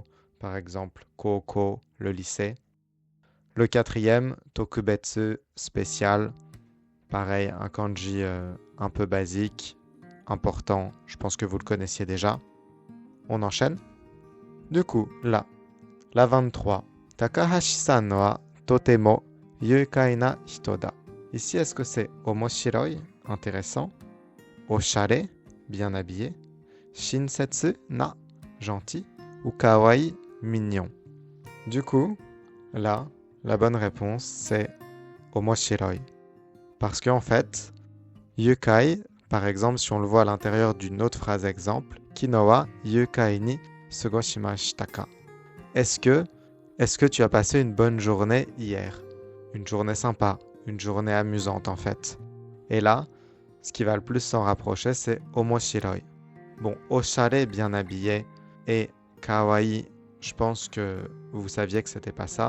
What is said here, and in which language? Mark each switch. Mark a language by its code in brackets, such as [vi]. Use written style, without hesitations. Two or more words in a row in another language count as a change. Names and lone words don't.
[fr] Par exemple, koko, le lycée. Le quatrième, tokubetsu, spécial. Pareil, un kanji un peu basique, important, je pense que vous le connaissiez déjà. On enchaîne. Du coup, là, la 23. [ja] 高橋さんはとても愉快な人だ. [fr] Ici, est-ce que c'est omoshiroi, intéressant, oshare, bien habillé, [ja] 親切な, [fr] gentil, ou kawaii, mignon. Du coup, là, la bonne réponse, c'est omoshiroi. Parce qu'en fait, yukai, par exemple, si on le voit à l'intérieur d'une autre phrase exemple, [ja] 昨日は愉快に過ごしましたか. [fr] Est-ce que tu as passé une bonne journée hier? Une journée sympa, une journée amusante en fait. Et là, ce qui va le plus s'en rapprocher, c'est omoshiroi. Bon, oshare, bien habillé, et kawaii, je pense que vous saviez que c'était pas ça.